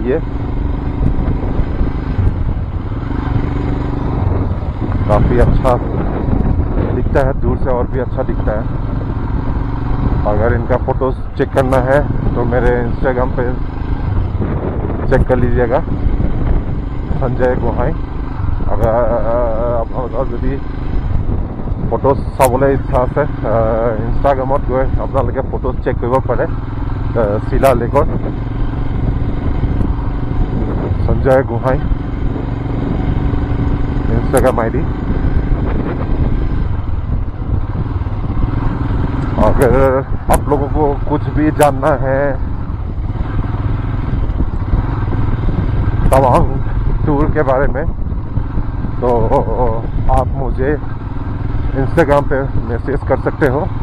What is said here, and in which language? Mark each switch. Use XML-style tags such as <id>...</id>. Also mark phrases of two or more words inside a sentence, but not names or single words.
<hi>ये काफ़ी अच्छा दिखता है, दूर से और भी अच्छा दिखता है। अगर इनका फ़ोटोज़ चेक करना है तो मेरे इंस्टाग्राम पे चेक कर लीजिएगा, संजय गोहाई।</hi> <as>अगर যদি ফটোজ চাবলৈ ইচ্ছা আছে, ইনষ্টাগ্ৰামত গৈ আপোনালোকে ফটোজ চেক কৰিব পাৰে শিলা লেকৰ।</as> <hi>संजय गोहाई इंस्टाग्राम ID। अगर आप लोगों को कुछ भी जानना है तवांग टूर के बारे में, तो आप मुझे इंस्टाग्राम पे मैसेज कर सकते हो।</hi>